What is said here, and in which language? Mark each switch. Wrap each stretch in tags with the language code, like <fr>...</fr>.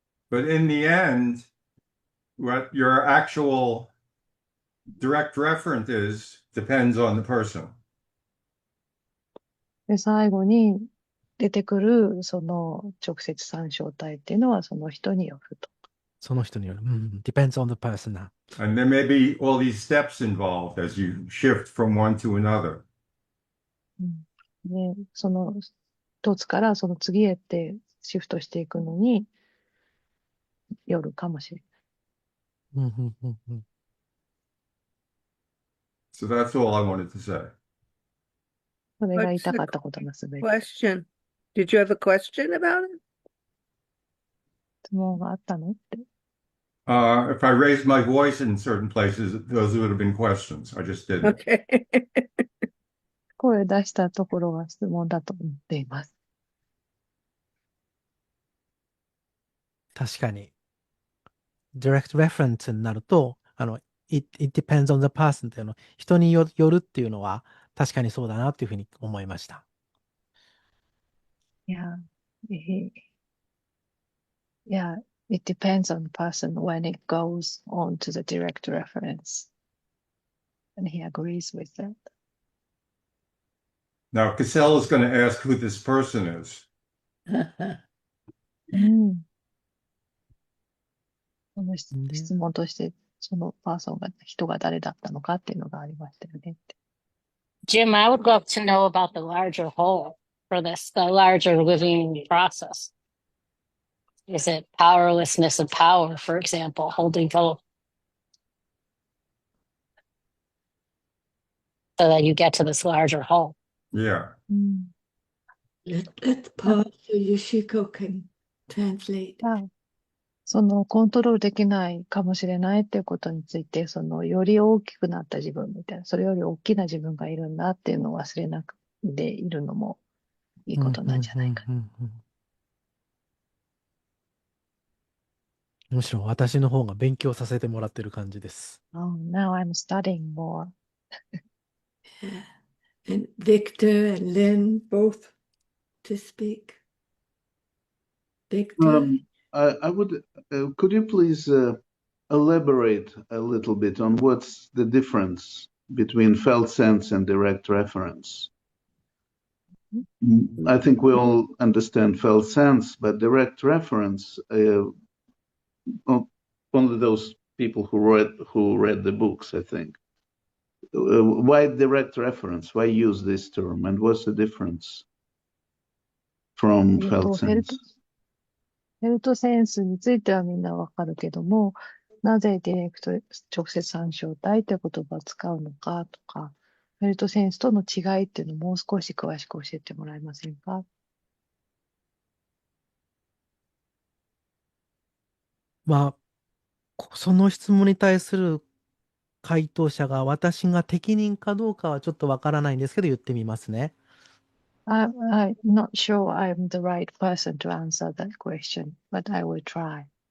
<en>But in the end, what your actual direct referent is depends on the person.</en> <ja>で、最後に出てくるその直接参照体っていうのはその人によると。その人による。</ja> <en>depends on the person. And there may be all these steps involved as you shift from one to another.</en> <ja>で、その一つからその次へってシフトしていくのによるかもしれない。</ja> <en>So that's all I wanted to say.</en> <ja>それが言いたかったことのすべて。</ja> <en>Question. Did you have a question about it? 質問があったのって。 If I raised my voice in certain places, those would have been questions. I just didn't. Okay.</en> <ja>声出したところが質問だと思っています。確かに。 direct reference になると、</ja> <en>it depends on the person</en> <ja>っていうの、人によるっていうのは確かにそうだなっていうふうに思いました。</ja> <en>Yeah, it depends on the person when it goes on to the direct reference. And he agrees with that. Now, Cassell is going to ask who this person is. その質問として、そのパーソンが、人が誰だったのかっていうのがありましたよねって。 Jim, I would love to know about the larger whole for this, the larger living process. Is it powerlessness of power, for example, holding both? So that you get to this larger whole. Yeah. Let's pause so Yoshiko can translate.</en> <ja>そのコントロールできないかもしれないっていうことについて、そのより大きくなった自分みたいな、それより大きな自分がいるんだっていうのを忘れなくているのもいいことなんじゃないか。むしろ私の方が勉強させてもらってる感じです。</ja> <en>Oh, now I'm studying more. And Victor and Lynn both to speak. Victor? I would, could you please elaborate a little bit on what's the difference between felt sense and direct reference? I think we all understand felt sense, but direct reference, only those people who read the books, I think. Why direct reference? Why use this term? And what's the difference from felt sense?</en> <ja>フェルトセンスについてはみんなわかるけども、なぜディレクト直接参照体という言葉を使うのかとか、フェルトセンスとの違いっていうのをもう少し詳しく教えてもらえませんか？まあ、その質問に対する回答者が私が適任かどうかはちょっとわからないんですけど言ってみますね。</ja> <en>I'm not sure I'm the right person to answer that question, but I will try.</en>